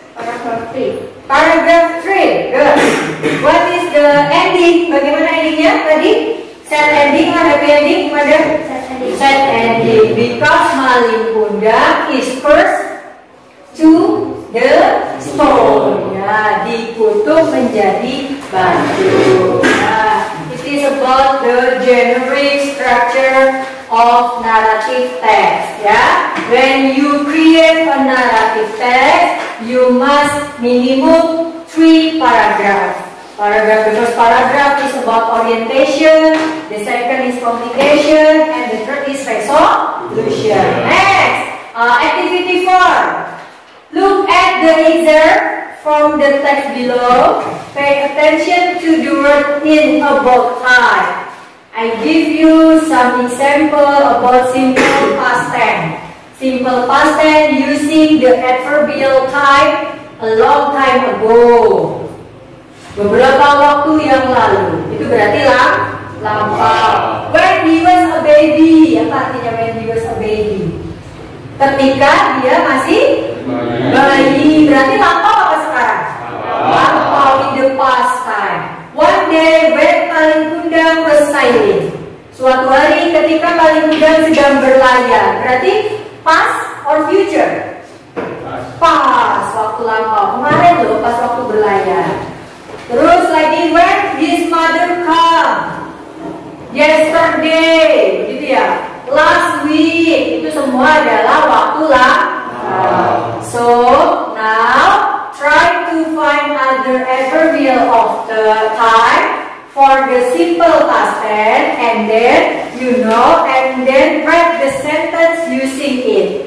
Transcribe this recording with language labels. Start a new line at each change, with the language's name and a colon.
English: Paragraph 3. Paragraph 3. Good. What is the ending?
Indonesian: Bagaimana endingnya tadi?
English: Sad ending or happy ending? Mother? Sad ending. Because Malin Kundang is first to the stone.
Indonesian: Ya, dikutuk menjadi batu.
English: Nah, it is about the generic structure of narrative text. Ya, when you create a narrative text, you must minimum 3 paragraphs. The first paragraph is about orientation, the second is communication, and the third is resolution. Next, activity 4. Look at the excerpt from the text below. Pay attention to the word in about time. I give you some example about simple past tense. Simple past tense using the adverbial type a long time ago.
Indonesian: Beberapa waktu yang lalu. Itu berarti lampau.
English: When he was a baby.
Indonesian: Apa artinya
English: when he was a baby?
Indonesian: Ketika dia masih bayi. Berarti lampau apa sekarang? Lampau
English: in the past time. One day when Malin Kundang was sailing.
Indonesian: Suatu hari ketika Malin Kundang sedang berlayar. Berarti
English: past or future? Past,
Indonesian: waktu lampau. Kemarin loh pas waktu berlayar. Terus lagi
English: when his mother come. Yesterday, gitu ya. Last week,
Indonesian: itu semua adalah waktu lampau.
English: So now try to find other adverbial of the time for the simple past tense, and then and then write the sentence using it.